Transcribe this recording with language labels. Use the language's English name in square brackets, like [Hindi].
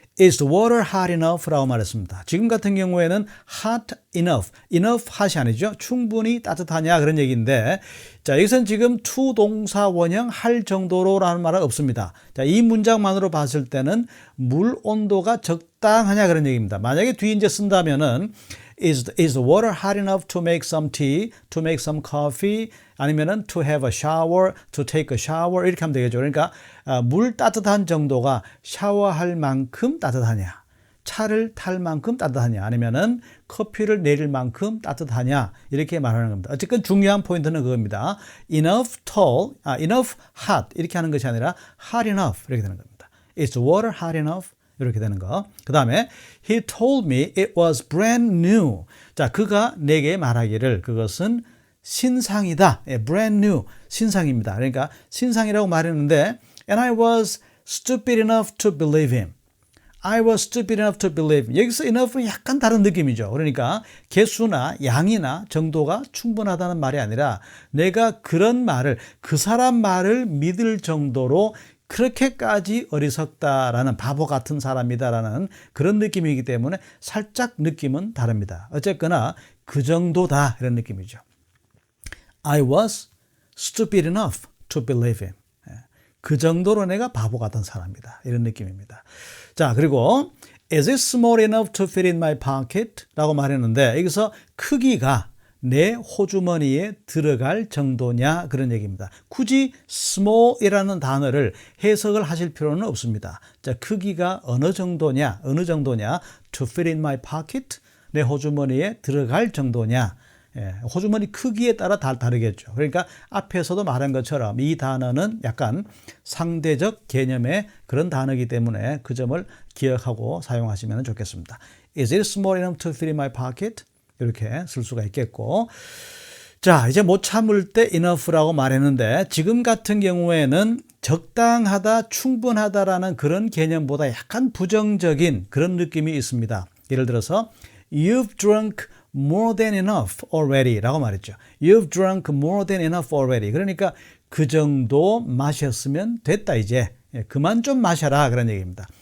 [English] Is the water hot enough? [Korean] 라고 말했습니다. 지금 같은 경우에는 hot enough, enough hot이 아니죠. 충분히 따뜻하냐 그런 얘기인데 자 여기서는 지금 to 동사 원형 할 정도로 라는 말은 없습니다. 자, 이 문장만으로 봤을 때는 물 온도가 적당하냐 그런 얘기입니다. 만약에 뒤에 이제 쓴다면은 [English] Is the water hot enough to make some tea, to make some coffee, 아니면은 to have a shower, to take a shower [Korean] 이렇게 하면 되겠죠. 그러니까 물 따뜻한 정도가 샤워할 만큼 따뜻하냐, 차를 탈 만큼 따뜻하냐, 아니면은 커피를 내릴 만큼 따뜻하냐 이렇게 말하는 겁니다. 어쨌든 중요한 포인트는 그겁니다. Enough tall, enough hot 이렇게 하는 것이 아니라 hot enough 이렇게 되는 겁니다. [English] Is the water hot enough? 이렇게 되는 거. [Korean] 그 다음에 [English] He told me it was brand new. [Korean] 자, 그가 내게 말하기를 그것은 신상이다. brand new, 신상입니다. 그러니까 신상이라고 말했는데 [English] And I was stupid enough to believe him. I was stupid enough to believe him. [Korean] 여기서 enough는 약간 다른 느낌이죠. 그러니까 개수나 양이나 정도가 충분하다는 말이 아니라 내가 그런 말을, 그 사람 말을 믿을 정도로 그렇게까지 어리석다라는 바보 같은 사람이다라는 그런 느낌이기 때문에 살짝 느낌은 다릅니다. 어쨌거나 그 정도다 이런 느낌이죠. [English] I was stupid enough to believe him. [Korean] 그 정도로 내가 바보 같은 사람이다 이런 느낌입니다. 자 그리고 [English] Is it small enough to fit in my pocket? [Korean] 라고 말했는데 여기서 크기가 내 호주머니에 들어갈 정도냐 그런 얘기입니다. 굳이 small이라는 단어를 해석을 하실 필요는 없습니다. 자, 크기가 어느 정도냐 [English] to fit in my pocket [Korean] 내 호주머니에 들어갈 정도냐 호주머니 크기에 따라 다르겠죠. 그러니까 앞에서도 말한 것처럼 이 단어는 약간 상대적 개념의 그런 단어이기 때문에 그 점을 기억하고 사용하시면 좋겠습니다. [English] Is it small enough to fit in my pocket? [Korean] 이렇게 쓸 수가 있겠고 자 이제 못 참을 때 enough라고 말했는데 지금 같은 경우에는 적당하다 충분하다라는 그런 개념보다 약간 부정적인 그런 느낌이 있습니다. 예를 들어서 [English] You've drunk more than enough already [Korean] 라고 말했죠. [English] You've drunk more than enough already. [Korean] 그러니까 그 정도 마셨으면 됐다 이제 그만 좀 마셔라 그런 얘기입니다.